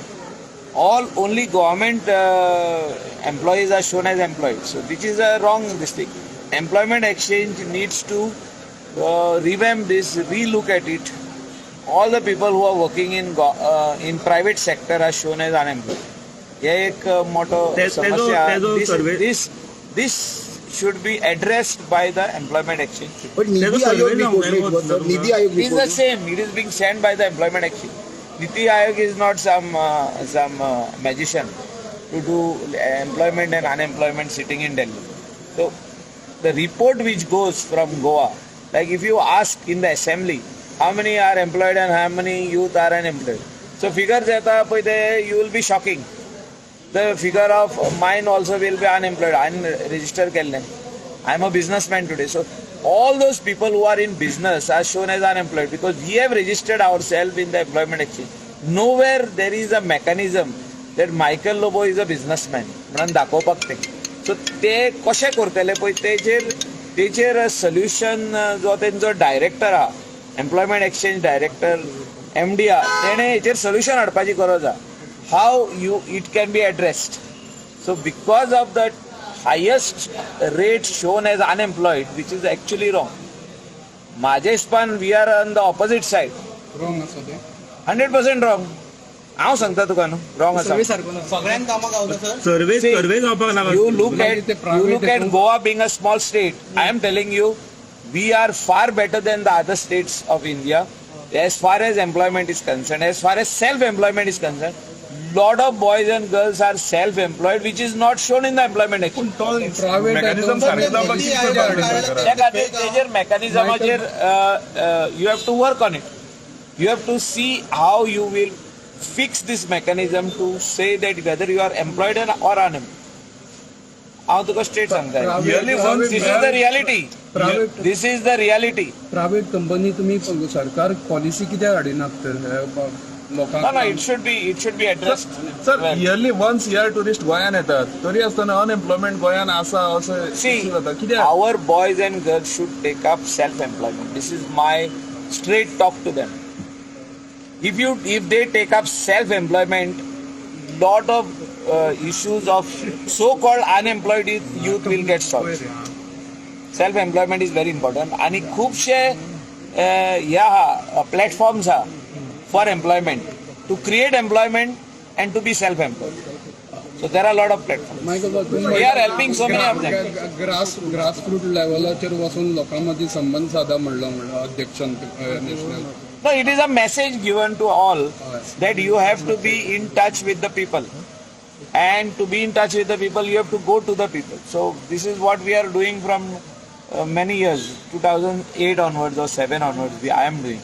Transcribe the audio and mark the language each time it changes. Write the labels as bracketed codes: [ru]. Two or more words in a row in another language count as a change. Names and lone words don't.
[en] Only government employees are shown as employed. So this is a wrong thing. Employment exchange needs to revamp this, relook at it. All the people who are working in private sector are shown as unemployed. [kok] ये एक मोठो समस्या. [en] This should be addressed by the employment exchange. But Niti Aayog report, Niti Aayog it is the same. It is being sent by the employment exchange. Niti Aayog is not some magician to do employment and unemployment sitting in Delhi. So the report which goes from Goa, like if you ask in the assembly how many are employed and how many youth are unemployed, so figures [kok] येता पळय ते [en] you will be shocking. The figure of mine also will be unemployed. I am registered केल्लें. I am a businessman today. So all those people who are in business are shown as unemployed because we have registered ourselves in the employment exchange. Nowhere there is a mechanism that Michael Lobo is a businessman [kok] म्हणून दाखोवपाक ते. So ते कशें करतले पळय तेचेर सोल्युशन जो तेंचो डायरेक्टर आहा, [en] employment exchange director [kok] MD तेणें हेचेर सोल्युशन हाडपाची गरज आहा. [en] How it can be addressed. So because of the highest rate shown as unemployed, which is actually wrong. [kok] माझे हिसपान [en] we are on the opposite side. [kok] Wrong आसा ते. 100% wrong. हांव सांगता तुका न्हू wrong आसा. सगळ्यांक कामां गावता सर. सर्वे जावपाक नाका. [en] You look at Goa being a small state. I am telling you, we are far better than the other states of India as far as employment is concerned, as far as self-employment is concerned. Lot of boys and girls are self-employed, which is not shown in the employment exchange. [kok] मेकॅनिझम सारकें जावपाक कितें करपाक त्या खातीर तेजेर मेकॅनिझमाचेर [en] you have to work on it. You have to see how you will fix this mechanism to say that whether you are employed or unemployed. [kok] हांव तुका स्ट्रेट सांगता. [en] This is the reality. This is the reality. [kok] प्रायव्हेट कंपनी तुम्ही सरकार पॉलिसी कित्याक हाडिनात तर [en] No, it should be addressed. [kok] सर [en] yearly once year tourist [kok] गोंयान येतात, तरी आसतना अनएम्प्लॉयमेंट गोंयान आसा अशें जाता. कित्याक [en] our boys and girls should take up self-employment. This is my straight talk to them. If they take up self-employment, lot of issues of so-called unemployed youth will get solved. Self-employment is very important. [kok] आणि खूपशे [en] platforms are for employment, to create employment and to be self-employed. So there are a lot of platforms. We are helping so many of them. [kok] ग्रासरूट लेवलाचेर वचून लोकां मदीं संबंध सादा म्हणलं अध्यक्षान नॅशनल. [en] No, it is a message given to all that you have to be in touch with the people. And to be in touch with the people, you have to go to the people. So this is what we are doing from many years, 2008 onwards or 7 onwards, I am doing.